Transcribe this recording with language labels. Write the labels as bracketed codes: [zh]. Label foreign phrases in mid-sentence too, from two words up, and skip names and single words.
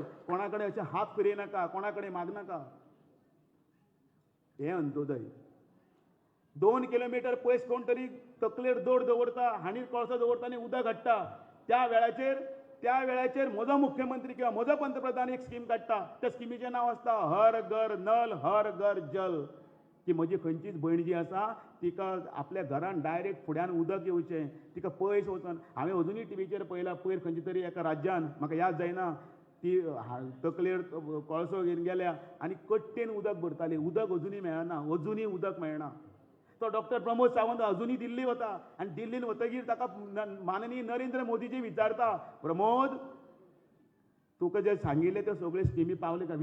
[kok] कोणा कडेन अशें हात फिरयनाका, कोणा कडेन मागनाका. हें अंत्योदय. 2 किलोमीटर पयस कोण तरी तकलेर दोर दवरता, हांडीर कोळसो दवरता आनी उदक हाडटा. त्या वेळाचेर म्हजो मुख्यमंत्री किंवा म्हजो पंतप्रधान एक स्कीम काडटा. त्या स्किमीचें नांव आसता हर घर नल हर घर जल. की म्हजी खंयचीच भयण जी आसा तिका आपल्या घरान डायरेक्ट फुड्यान उदक येवचें, तिका पयस वचून. हांवें अजुनूय टीव्हीचेर पळयलां, पयर खंयच्या तरी एका राज्यान म्हाका याद जायना, ती तकलेर कोळसो घेवन गेल्या आनी कट्टेन उदक भरताली. उदक अजुनूय मेळना, अजुनूय उदक मेळना. तो डॉक्टर प्रमोद सावंत अजुनूय दिल्ली वता आनी दिल्लीन वतगीर ताका माननीय नरेंद्र मोदीजी विचारता, प्रमोद तुका जे सांगिल्ले ते सगळे स्किमी पावले का?